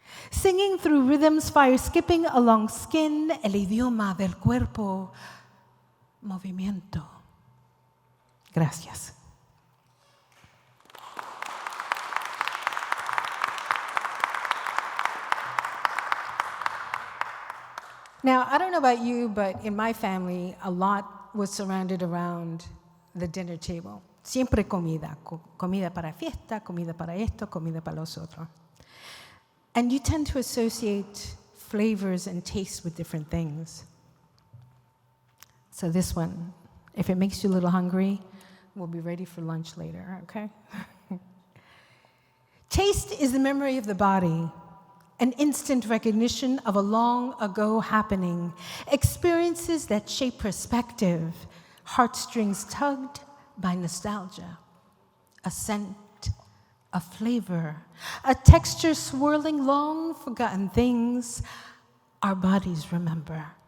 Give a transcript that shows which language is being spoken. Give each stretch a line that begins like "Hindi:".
English: Singing through rhythms, fire skipping along skin,
Spanish: el idioma del cuerpo, movimiento. Gracias.
English: Now, I don't know about you, but in my family, a lot was surrounded around the dinner table.
Spanish: Siempre comida, comida para fiesta, comida para esto, comida para los otros.
English: And you tend to associate flavors and tastes with different things. So this one, if it makes you a little hungry, we'll be ready for lunch later, okay? Taste is the memory of the body, an instant recognition of a long ago happening, experiences that shape perspective, heartstrings tugged by nostalgia, a scent, a flavor, a texture swirling long forgotten things our bodies remember.